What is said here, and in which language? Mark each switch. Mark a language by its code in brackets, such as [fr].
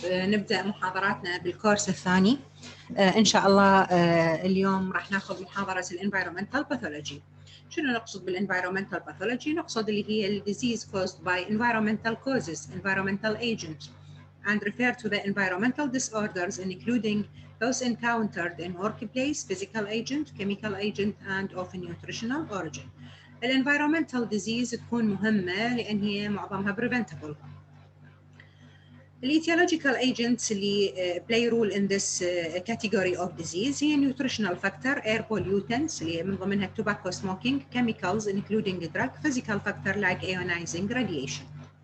[ar] نبدأ محاضراتنا بالكورس الثاني. إن شاء الله اليوم راح ناخذ محاضرة الانفيرومنتال باثولوجي. شنو نقصد بالانفيرومنتال باثولوجي؟ نقصد اللي هي الديزيز [en] caused by environmental causes, environmental agents, and refer to the environmental disorders including those encountered in workplace, physical agent, chemical agent, and of nutritional origin. [ar] الانفيرومنتال disease تكون مهمة لأن هي معظمها preventable. [en] الetiological agents اللي play role in this category of disease هي nutritional factor, air pollutants [ar] اللي من ضمنها [en] tobacco smoking, chemicals including drug, physical factor like ionizing radiation.